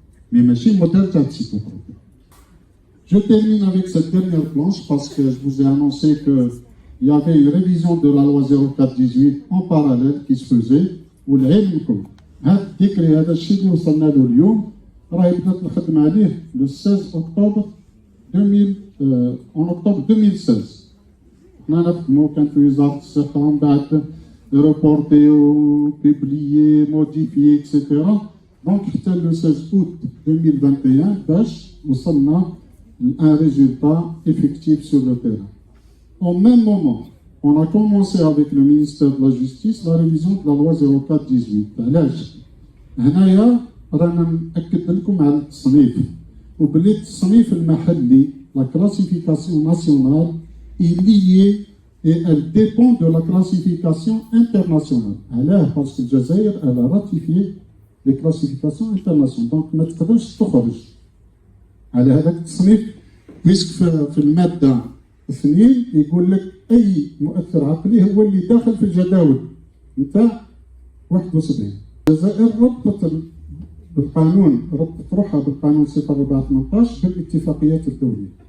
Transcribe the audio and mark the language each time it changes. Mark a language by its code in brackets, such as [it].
[fr] Mais monsieur, modèle psychotrope. Je termine avec cette dernière planche parce que je vous ai annoncé qu'il y avait une révision de la loi 04/18 en parallèle qui se faisait, où [ar] هذا الذكري هذا الشيء اللي وصلنا له اليوم راهي بدات الخدمه عليه [fr] le 16 octobre 2021. en octobre 2016. [ar] حنا نخدمو كان في وزارة الصحة ومن بعد [fr] reporté ou publié, modifié, etc. Donc, c'était le 16 août 2021, nous avons un résultat effectif sur le terrain. Au même moment, on a commencé avec le ministère de la Justice la révision de la loi 04-18. [ar] علاش؟ هنايا رانا نأكد لكم على التصنيف وباللي التصنيف المحلي [fr] la classification nationale est liée et elle dépend de la classification internationale. Alors, parce que Jazair elle a ratifié les classifications internationales. [ar] Donc, ما تقدرش تخرج على هذاك التصنيف بيسك في المادة 2 يقول لك أي مؤثر عقلي هو اللي داخل في الجداول نتاع 71. الجزائر ربطت بالقانون ربطت روحها بالقانون 04/18 بالاتفاقيات الدولية.